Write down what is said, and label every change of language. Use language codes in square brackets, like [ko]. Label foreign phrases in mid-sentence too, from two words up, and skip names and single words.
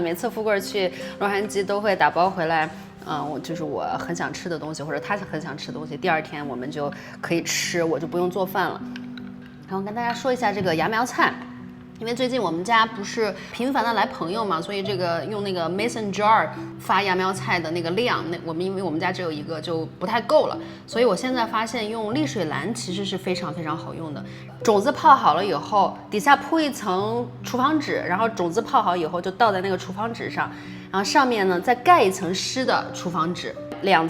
[zh] 每次富貴去洛杉磯都會打包回來，就是我很想吃的東西，或者他很想吃的東西，第二天我們就可以吃，我就不用做飯了。然後跟大家說一下這個芽苗菜。因為最近我們家不是頻繁的來朋友嘛，所以這個用那個 [en] Mason jar [zh] 發芽苗菜的那個量，因為我們家只有一個就不太夠了，所以我現在發現用瀝水蘭其實是非常非常好用的。種子泡好了以後，底下鋪一層廚房紙，然後種子泡好以後就倒在那個廚房紙上，然後上面呢再蓋一層濕的廚房紙，2